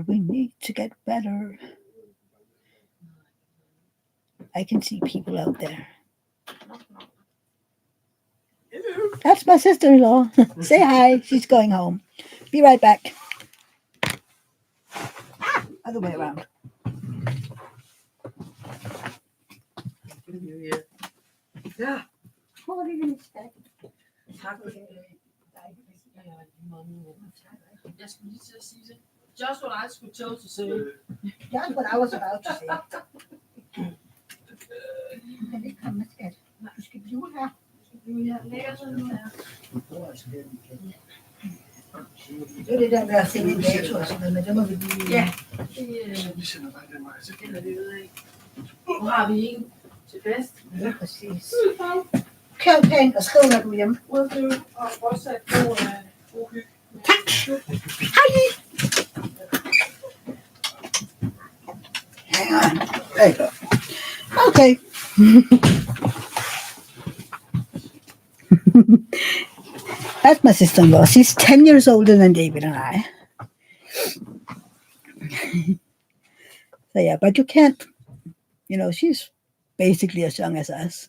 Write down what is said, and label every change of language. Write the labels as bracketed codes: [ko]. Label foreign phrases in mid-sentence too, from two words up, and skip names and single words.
[en] We need to get better. I can see people out there. That's my sister-in-law. Say hi. She's going home. Be right back. Other way around. [da] Ja, Hvor er det, den skal? tak for det. Jeg skulle lige til at sige det. [en] Just what I skulle tell to say. That's what I was about to say. [da] Du kan ikke komme med skat. Du skal blive her. Lækker sådan nu her. Det er det der med at finde en dato og sådan noget, men det må vi lige... Ja, det finder vi ud af. Nu har vi en til fest. Ja, præcis. Kør pænt og skriv, når du er hjemme. Udflyv og fortsat god hygge. Tak. Hej. [en] Hang on. There you go. Okay. That's my sister-in-law. She's 10 years older than David and I. So yeah, but you can't, she's basically as young as us.